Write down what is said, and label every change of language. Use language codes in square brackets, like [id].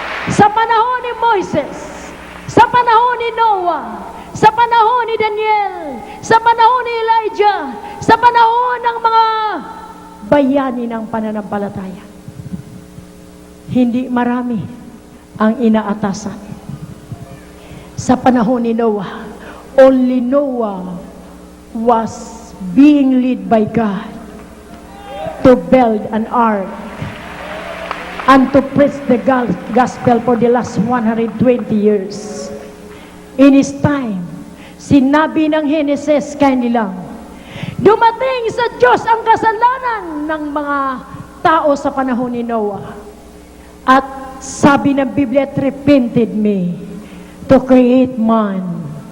[tl] Sa panahon ni Moises, sa panahon ni Noah, sa panahon ni Daniel, sa panahon ni Elijah, sa panahon ng mga bayani ng pananampalataya, hindi marami ang inaatasan. Sa panahon ni Noah, [en] only Noah was being led by God to build an ark and to preach the gospel for the last 120 years. In his time, [tl] sinabi ng Genesis kanilang, dumating sa Diyos ang kasalanan ng mga tao sa panahon ni Noah. At sabi ng Biblia, [en] it repented me to create man.